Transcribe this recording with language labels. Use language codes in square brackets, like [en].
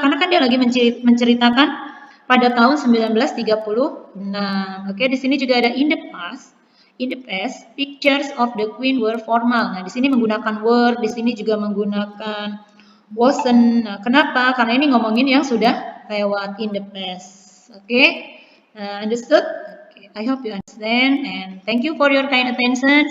[id] Karena kan dia lagi menceritakan pada tahun 1936. Oke, di sini juga ada [en] in the past. In the past, pictures of the queen were formal. [id] Nah, di sini menggunakan were, di sini juga menggunakan wasn't. Nah, kenapa? Karena ini ngomongin yang sudah lewat [en] in the past. Oke? Understood? Okay, I hope you understand and thank you for your kind attention.